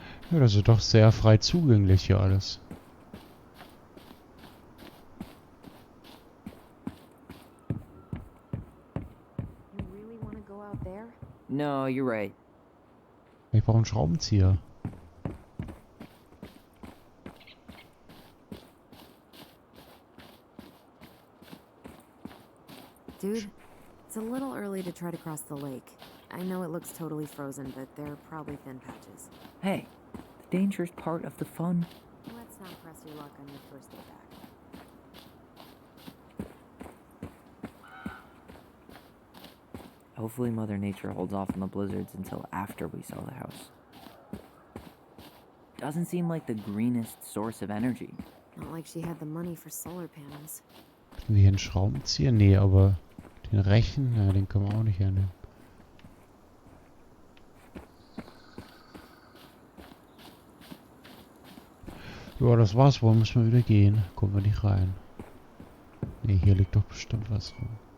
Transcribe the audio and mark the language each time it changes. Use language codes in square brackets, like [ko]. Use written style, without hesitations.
[de] Ja, das ist doch sehr frei zugänglich hier alles. [en] You really want to go out there? No, you're right. [de] Ich brauche einen Schraubenzieher. [en] Dude, it's a little early to try to cross the lake. I know it looks totally frozen, but there are probably thin patches. Hey, the dangerous part of the fun. Let's not press your luck on your first day back. Hopefully Mother Nature holds off on the blizzards until after we sell the house. Doesn't seem like the greenest source of energy. Not like she had the money for solar panels. [de] Haben wir hier einen Schraubenzieher? Nee, aber den Rechen, ja, den können wir auch nicht hernehmen. Ja, das war's. Wo müssen wir wieder gehen? Kommen wir nicht rein. Nee, hier liegt doch bestimmt was rum.